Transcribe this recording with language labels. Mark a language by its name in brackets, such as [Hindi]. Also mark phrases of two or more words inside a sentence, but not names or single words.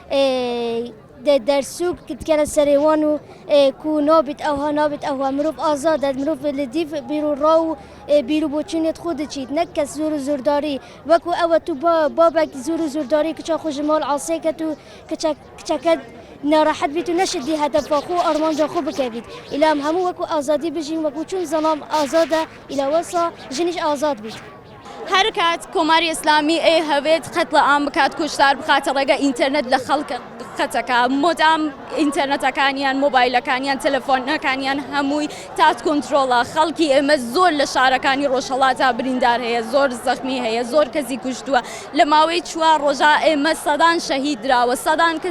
[Kurdish] dersûk dikene serê wan û ku nabît ewha nabît ewha mirov azad e mirov li dîv bîrû ra û bîrû boçûnê xwe diçît ne kes zûr û zûrdarî wekû ew tu babek zûr û zûrdarî kiça xwe ji mal asê ket û kiçeke nerahet bît û neşidî hedefa xwe û armanca xwe bikevît îla em hemû wekû azadî bijîn wekû çûn zelam azad e îla wesa jinîş azad bît [Central Kurdish] هەر کات کۆماری ئیسلامی هەوێت قەت لە ئام بکات کوشتار بخاتە ڕێگە ئینتەرنێت لە خەڵک قەتەکە مۆدام ئینتەرنێتەکانیان مۆبایلەکانیان تەلەفۆنەکانیان هەمووی تات کۆنتترۆڵە خەڵکی ئێمە زۆر لە شارەکانی ڕۆژهەڵاتە بریندار هەیە زۆر زەخمی هەیە زۆر کەسی کوشتووە لە ماوەی چوار ڕۆژە ئێمە سەدان شەهید درراوە سەدان کەس